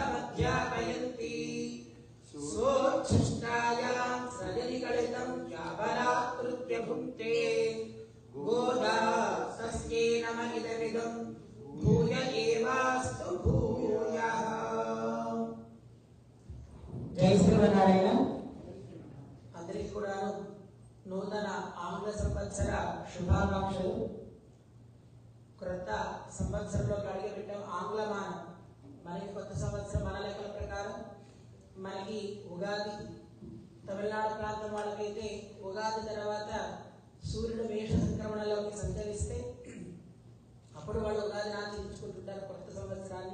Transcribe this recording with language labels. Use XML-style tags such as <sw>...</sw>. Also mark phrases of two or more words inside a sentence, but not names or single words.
<sa>अध्यापयन्ति सोच्छिष्टायां सजनिगलितं याबलाकृत्य भुङ्क्ते गोदा तस्यै नम इदमिदं भूय एवास्तु भूयः।</sa> <te>जय श्रीमన్నారాయణ। అందరికీ కూడా నూతన ఆంగ్ల సంవత్సర శుభాకాంక్షలు। క్రొత్త సంవత్సరంలో అడుగుపెట్టాం ఆంగ్లమానం। మనకి కొత్త సంవత్సరం మన లెక్కల ప్రకారం మనకి ఉగాది, తమిళనాడు ప్రాంతం వాళ్ళకైతే ఉగాది తర్వాత సూర్యుడు మేష సంక్రమణలోకి సంచరిస్తే అప్పుడు వాళ్ళు ఉగాదిని ఆచరించుకుంటుంటారు కొత్త సంవత్సరాన్ని।</te>